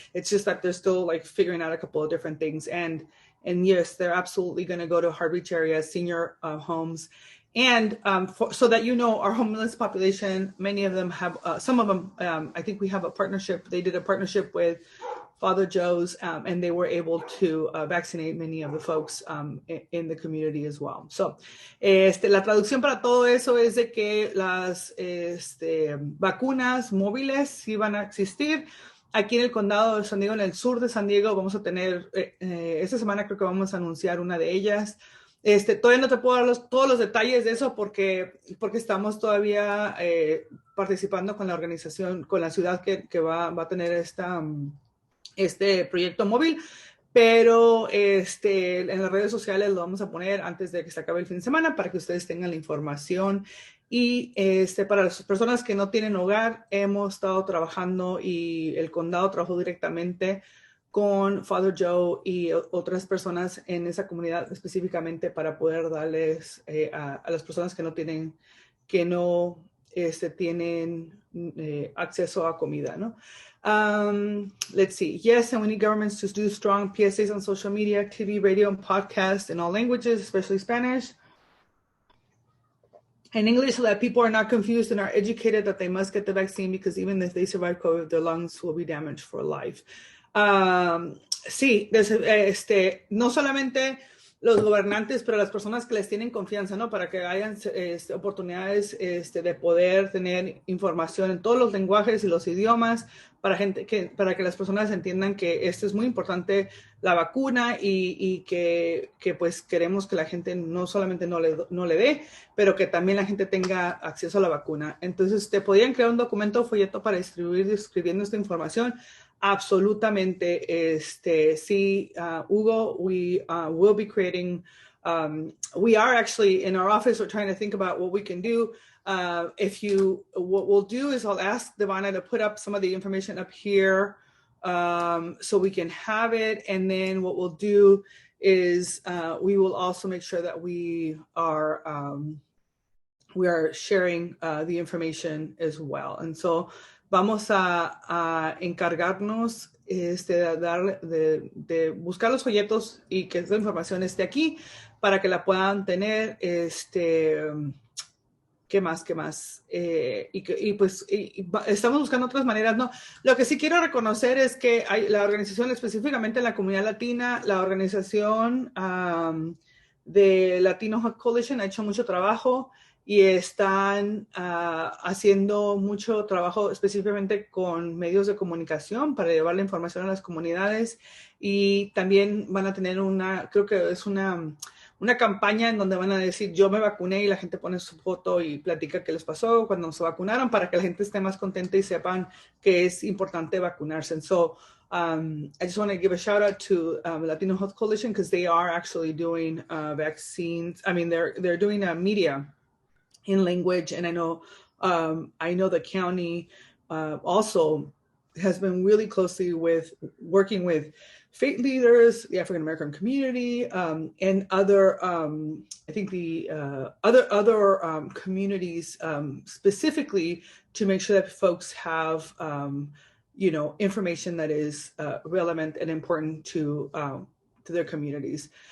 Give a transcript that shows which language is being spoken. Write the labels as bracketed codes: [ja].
[en] It's just that they're still like figuring out a couple of different things, and yes, they're absolutely going to go to hard reach areas, senior homes. And so that our homeless population, many of them have, some of them, I think we have a partnership. They did a partnership with Father Joe's, and they were able to vaccinate many of the folks in the community as well. [es] So, la traducción para todo eso es de que las vacunas móviles sí van a existir. Aquí en el condado de San Diego, en el sur de San Diego, vamos a tener, esta semana creo que vamos a anunciar una de ellas. Todavía no te puedo dar todos los detalles de eso porque estamos todavía participando con la organización, con la ciudad que va a tener este proyecto móvil, pero en las redes sociales lo vamos a poner antes de que se acabe el fin de semana para que ustedes tengan la información. Y para las personas que no tienen hogar, hemos estado trabajando y el condado trabajó directamente con Father Joe y otras personas en esa comunidad específicamente para poder darles a las personas que no tienen acceso a comida, ¿no? [en] Let's see. Yes, and we need governments to do strong PSAs on social media, TV, radio, and podcasts in all languages, especially Spanish and English, so that people are not confused and are educated that they must get the vaccine, because even if they survive COVID, their lungs will be damaged for life. [es] Sí, no solamente los gobernantes, pero las personas que les tienen confianza, ¿no? Para que hayan oportunidades de poder tener información en todos los lenguajes y los idiomas, para que las personas entiendan que esto es muy importante, la vacuna, y que pues queremos que la gente no solamente no le dé, pero que también la gente tenga acceso a la vacuna. Entonces, te podrían crear un documento, folleto para escribiendo esta información. Absolutamente, sí, [en] Hugo, we will be creating, we are actually in our office, we're trying to think about what we can do. What we'll do is I'll ask Devana to put up some of the information up here so we can have it. And then what we'll do is we will also make sure that we are sharing the information as well. And so [es] vamos a encargarnos de buscar los folletos y que esa información esté aquí para que la puedan tener. ¿Qué más? Estamos buscando otras maneras, ¿no? Lo que sí quiero reconocer es que la organización, específicamente en la comunidad latina, la organización de Latino Health Coalition ha hecho mucho trabajo. y están haciendo mucho trabajo específicamente con medios de comunicación para llevar la información a las comunidades, y también van a tener creo que es una campaña en donde van a decir yo me vacuné, y la gente pone su foto y platica qué les pasó cuando se vacunaron, para que la gente esté más contenta y sepan que es importante vacunarse. [en] And so I just want to give a shout out to Latino Health Coalition, because they are actually doing vaccines. I mean, they're doing media in language, and I know the county also has been really closely working with faith leaders, the African American community, and other I think the other communities, specifically to make sure that folks have information that is relevant and important to their communities.